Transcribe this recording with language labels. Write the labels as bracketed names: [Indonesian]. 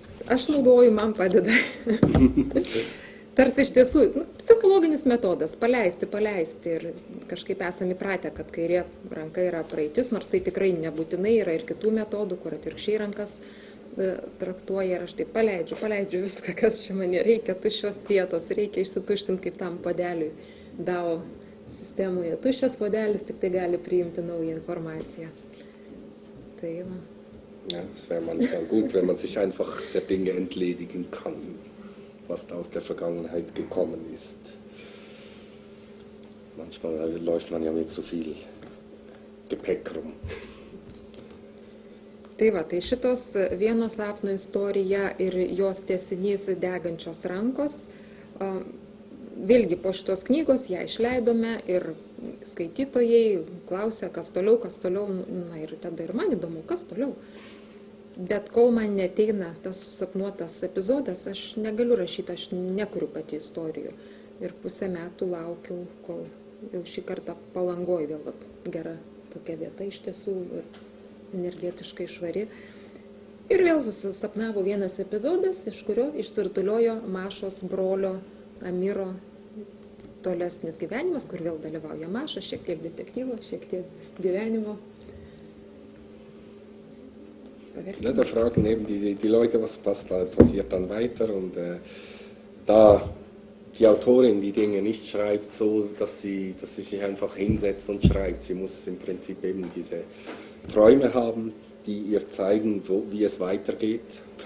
[Lithuanian] Aš naudoju, man padeda. Tarsi iš tiesų, psichologinis metodas, paleisti ir kažkaip esame įpratę, kad kairė ranka yra praeitis, nors tai tikrai nebūtinai yra ir kitų metodų, kur atvirkščiai rankas traktuoja ir aš taip paleidžiu viską, kas čia man reikia, tuščios vietos, reikia išsituštinti kaip tam podeliui DAO sistemoje. Tuščias podelis tik tai gali priimti naują informaciją. Tai va. [German] Ja, das wäre manchmal gut, wenn man sich einfach der Dinge entledigen kann, was da aus der Vergangenheit gekommen ist. Manchmal läuft man ja mit zu viel Gepäck rum. [Lithuanian] Tai va, tai šitos vieno sapno istorija ir jos tęsinys degančios rankos. Vėlgi po šitos knygos ją išleidome ir skaitytojai klausė, kas toliau, na ir tada ir man įdomu, kas toliau. Bet kol man neteina tas susapnuotas epizodas, aš negaliu rašyti, aš nekuriu pati istorijų. Ir pusę metų laukiau, kol jau šį kartą Palangoj vėl gera tokia vieta iš tiesų ir energetiškai švari. Ir vėl susapnavo vienas epizodas, iš kurio išsirutuliojo Mašos brolio Amiro tolesnis gyvenimas, kur vėl dalyvauja Maša, šiek tiek detektyvo, šiek tiek gyvenimo. [German] Ja, da fragen eben die Leute, was passiert dann weiter. Und da die Autorin die Dinge nicht schreibt so, dass sie sich einfach hinsetzt und schreibt. Sie muss im Prinzip eben diese Träume haben, die ihr zeigen, wie es weitergeht.